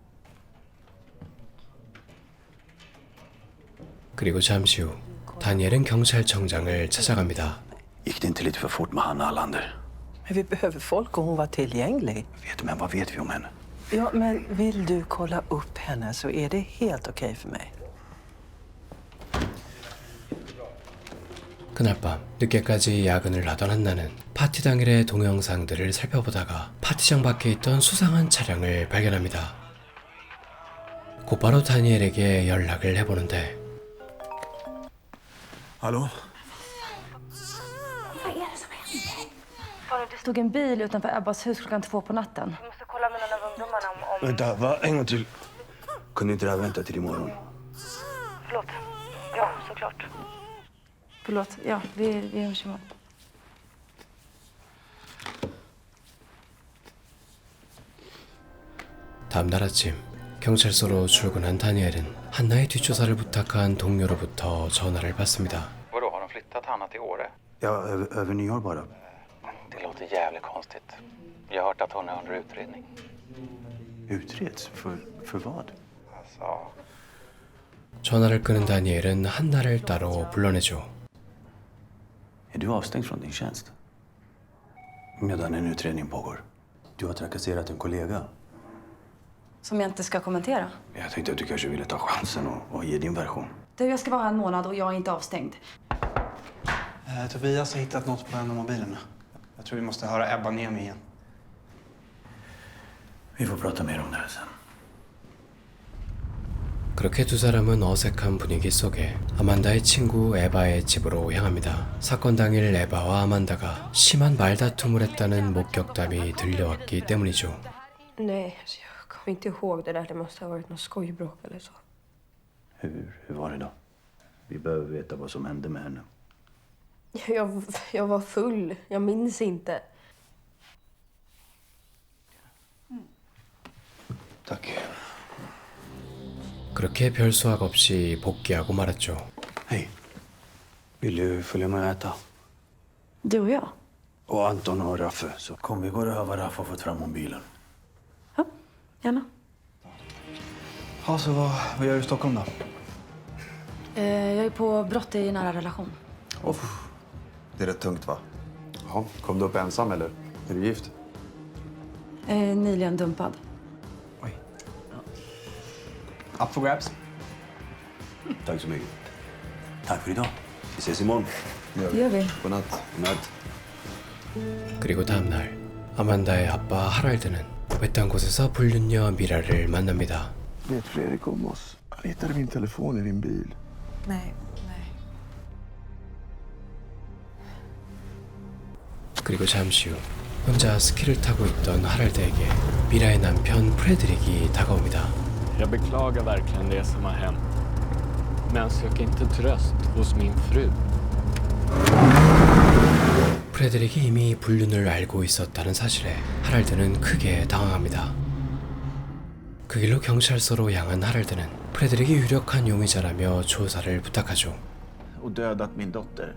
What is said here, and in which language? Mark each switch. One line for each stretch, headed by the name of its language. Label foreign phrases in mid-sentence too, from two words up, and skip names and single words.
Korean: 그리고 잠시 후 다니엘은 경찰청장을 찾아갑니다.
Swedish: Gick det inte lite för fort med Hanna Allander? Men vi behöver folk och hon var tillgänglig. Men vad vet vi om henne? Ja, men vill du kolla upp henne så är det helt okej för mig.
Korean: 그날 밤 늦게까지 야근을 하던 한나는 파티 당일의 동영상들을 살펴보다가 파티장 밖에 있던 수상한 차량을 발견합니다. 곧바로 다니엘에게 연락을 해보는데
Swedish: Hallå? Det stod en bil utanför Ebbas hus klockan 2 på natten. Vi måste kolla med någon av ungdomarna om... Vänta, va? En gång till. Kunde inte det här vänta till imorgon? Förlåt. Ja, såklart. Förlåt. Ja, vi hörs imorgon.
Korean: 다음 날 아침 경찰서로 출근한 다니엘은 한나의 뒷조사를 부탁한 동료로부터 전화를 받습니다.
Swedish: Vadå, har de flyttat Hanna till Åre? Ja, över nyår bara. Det låter jävligt konstigt. Jag har hört att hon är under utredning. Utreds? För vad? Alltså...
Korean: 전화를 끊은 다니엘은 한나를 따로 불러내죠.
Swedish: Är du avstängd från din tjänst? Medan en utredning pågår. Du har trakasserat en kollega. Som jag inte ska kommentera. Jag tänkte att du kanske ville ta chansen och ge din version. Du, jag ska vara här en månad och jag är inte avstängd. Tobias har hittat något på en av mobilerna. Jag tror vi måste höra Ebba Niemi igen. Vi får prata mer om det här sen.
Korean: 그렇게 두 사람은 어색한 분위기 속에 아만다의 친구 에바의 집으로 향합니다. 사건 당일 에바와 아만다가 심한 말다툼을 했다는 목격담이 들려왔기 때문이죠.
Swedish: Nej, alltså jag kommer inte ihåg det där. Det måste ha varit något skojbråk eller så. Hur var det då? Vi behöver veta vad som hände med henne. Jag var full. Jag minns inte. Tack.
Korean: 그렇게 별 수확 없이 복귀하고 말았죠.
Swedish: Hej. Vill du följa med och äta? Du och jag? Och Anton och Raffe. Så kom vi går och hör vad Raffe har fått fram mobilen. Ja, gärna. Ja, så vad gör du i Stockholm då? Jag är på brott i nära relation. Det är rätt tungt, va? Ja, kom du upp ensam, eller? Är du gift? Nyligen dumpad. Oj.
English: Up for grabs.
Swedish: Tack så mycket. Tack för idag. Vi ses imorgon. Det gör vi. Godnatt. Godnatt.
Korean: 그리고 다음날 아만다의 아빠 하랄드는 외딴 곳에서 불륜녀 미라를 만납니다.
Swedish: Vet Fredrik om oss? Han hittade min telefon i din bil. Nej.
Korean: 그리고 잠시 후 혼자 스키를 타고 있던 하랄드에게 미라의 남편 프레드릭이 다가옵니다.
Swedish: Jag beklagar verkligen det som har hänt. Men sök inte tröst hos min fru.
Korean: 프레드릭이 이미 불륜을 알고 있었다는 사실에 하랄드는 크게 당황합니다. 그 길로 경찰서로 향한 하랄드는 프레드릭이 유력한 용의자라며 조사를 부탁하죠.
Swedish: Och dödat min dotter.